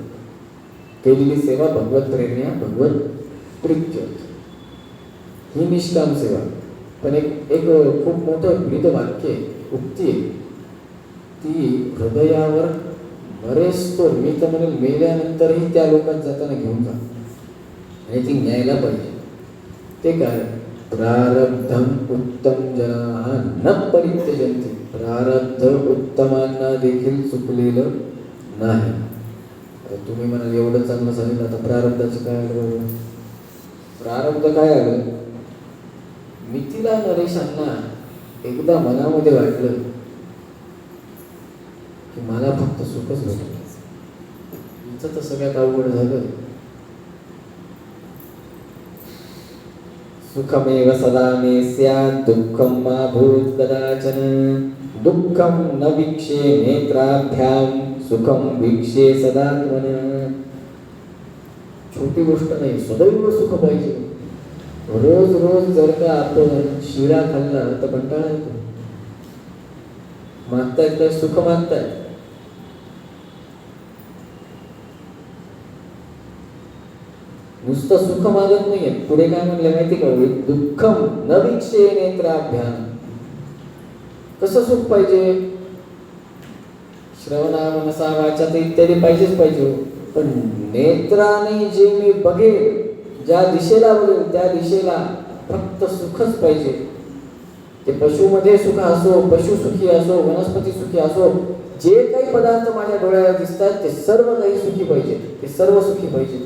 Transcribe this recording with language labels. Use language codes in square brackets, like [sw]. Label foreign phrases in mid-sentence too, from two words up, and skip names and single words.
[mr] केलेली सेवा भगवत प्रेरणा, भगवत प्रीत्य, ही निष्काम सेवा. पण एक खूप मोठं ब्रीद वाक्य उक्ती आहे, ती हृदयावर बरेच मी तर म्हणेल मेल्यानंतरही त्या लोकांत जाताना घेऊन जा, आणि ती न्यायला पाहिजे. ते काय? [sa] प्रारब्धम उत्तम जना न परित्यजन्ति. [mr] प्रारब्ध उत्तमांना देखील चुकलेलं नाही. तुम्ही म्हणाल एवढं चांगलं सांगितलं, आता प्रारब्धाचं काय आलं? प्रारब्ध काय आलं? मिथिला नरेशांना एकदा मनामध्ये वाटलं की मला फक्त सुखच भेटलं. इथं तर सगळ्यात अवघड झालं. [sa] सुखमेव सदा मे स्यात् दुःखं मा भूत् कदाचन. दुःखं न वीक्षे नेत्राभ्यां सुखं वीक्षे सदात्मन. [mr] छोटी गोष्ट नाही, सदैव सुख पाहिजे. रोज रोज जर का आपण शिरा खाल्ला तर कंटाळा येतो. मागतायत काय? सुख मागतायत. नुसतं सुख मागत नाहीये. पुढे काय म्हणलं माहिती का? [sa] दुःखम न वीक्षे नेत्राभ्याम. [mr] कसं सुख पाहिजे? श्रवणा मनसा वाचा इत्यादी पाहिजेच पाहिजे. पण नेत्राने जे मी बघेल, ज्या दिशेला बघेल त्या दिशेला फक्त सुखच पाहिजे. ते पशुमध्ये सुख असो, पशु सुखी असो, वनस्पती सुखी असो, जे काही पदार्थ माझ्या डोळ्याला दिसतात ते सर्व काही सुखी पाहिजे, ते सर्व सुखी पाहिजे.